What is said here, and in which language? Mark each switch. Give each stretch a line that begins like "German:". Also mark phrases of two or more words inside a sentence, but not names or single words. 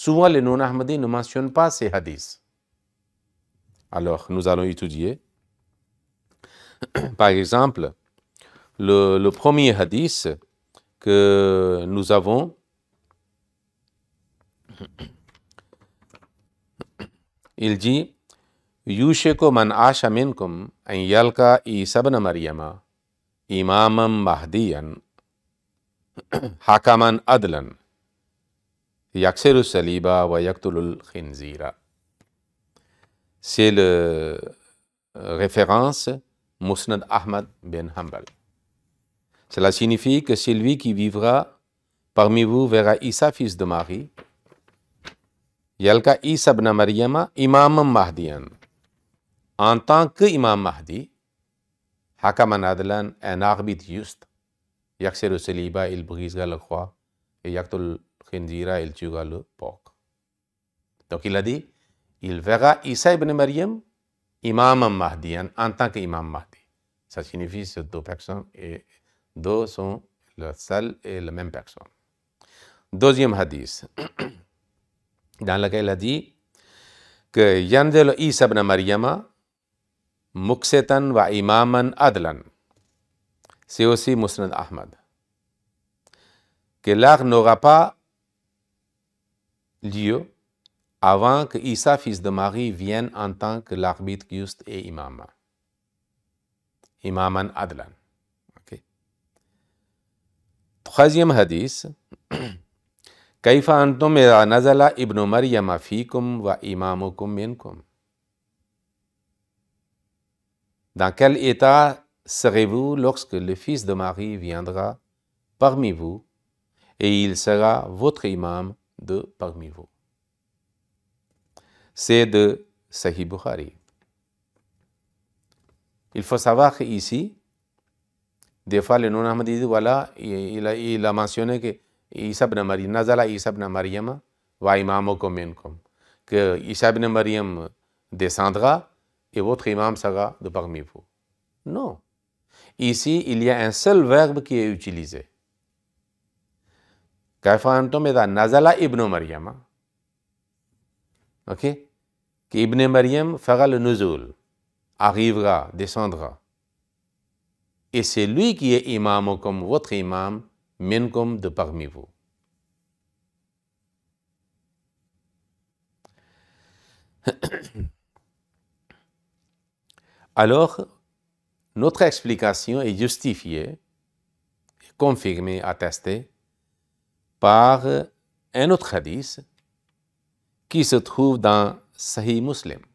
French: Souvent, les non-Ahmadis ne mentionnent pas ces hadiths. Alors, nous allons étudier. Par exemple, le premier hadith que nous avons, il dit
Arabic: يوشك من عاش منكم أن يلقى عيسى ابن مريم إمامًا مهديًا حكمًا عدلًا يكسر الصليب و يقتل الخنزير.
French: C'est la référence Musnad Ahmad bin Hanbal. Cela signifie que celui qui vivra parmi vous verra Isa, fils de Marie,
Arabic: يلقى عيسى ابن مريم، إمامًا مهديًا,
French: en tant qu'imam Mahdi,
Arabic: حكمًا عدلًا,
French: un arbitre juste,
Arabic: يكسر الصليب,
French: il brisera la croix, et
Arabic: يقتل الخنزير,
French: il tuera le porc. Donc il a dit, il verra Isa ibn Maryam,
Arabic: إمامًا مهديًا,
French: en tant qu'imam Mahdi. Ça signifie que ces deux personnes et deux sont la seule et la même personne. Deuxième hadith, dans lequel il a dit que
Arabic: ينزل عيسى ابن مريم مقسطًا و إمامًا عدلًا.
French: C'est aussi Musnad Ahmad. Que l'art n'aura pas lieu avant que Isa, fils de Marie, vienne en tant que l'arbitre juste et imam.
Arabic: إمامًا عدلًا. Okay.
French: Troisième hadith.
Arabic: كيف أنتم إذا نزل ابن مريم فيكم و إمامكم منكم.
French: Dans quel état serez-vous lorsque le fils de Marie viendra parmi vous et il sera votre imam de parmi vous? C'est de Sahih Bukhari. Il faut savoir qu'ici, des fois, les non-Ahmadis disent, voilà, il a mentionné que Isa ibn Maryam,
Arabic: نزل عيسى ابن مريم، و إمامكم منكم,
French: que Isa ibn Maryam descendra et votre imam sera de parmi vous. Non. Ici, il y a un seul verbe qui est utilisé.
Arabic: كيف أنتم إذا نزل ابن مريم.
French: Ok? Que Ibn Maryam fera le nuzul, arrivera, descendra. Et c'est lui qui est imam comme votre imam, minkum de parmi vous. Alors, notre explication est justifiée, confirmée, attestée par un autre hadith qui se trouve dans Sahih Muslim.